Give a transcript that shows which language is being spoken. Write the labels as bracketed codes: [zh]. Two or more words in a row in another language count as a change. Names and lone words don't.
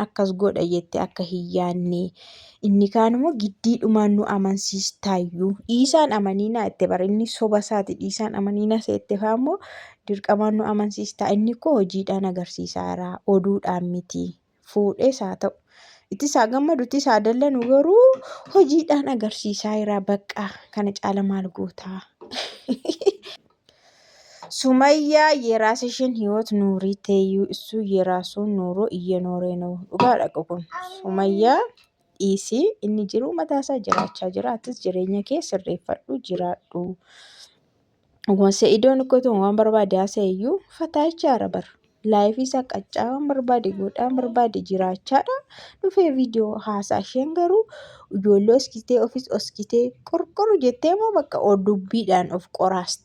[om] akkas godha jettee akka hin yaadne inni kaan immoo giddiidhumaan nu amansiistaayyuu dhiisaan amaniinaa itti bara inni soba isaati dhiisaan amaniinaa seette faammoo dirqamaan nu amansiistaa inni koo hojiidhaan agarsiisaa jira oduudhaan miti fuudhees haa ta'u itti isaa gammadu itti isaa dallanu garuu hojiidhaan agarsiisaa jira bakka kana caala maal gootaa. Sumayya [am] የራስሽን ህይወት ኑሪ ተዩ እሱ የራሱን ኑሮ እየኖረ ነው [om] dhugaa dhaqa kun Sumayya dhiisii inni jiru mataasaa jiraachaa jira atis jireenya kee sirreeffadhu jiraadhu. Sa'idoon akka ta'u waan barbaade haasa'eyyuu fataachaa jira bara laayifii isaa qaccaa waan barbaade godhaa barbaade jiraachaadha dhufee viidiyoo haasaa isheen garuu ijoollee oskitee ofis oskitee qorqoru jettee moo bakka dubbiidhaan of qoraasti.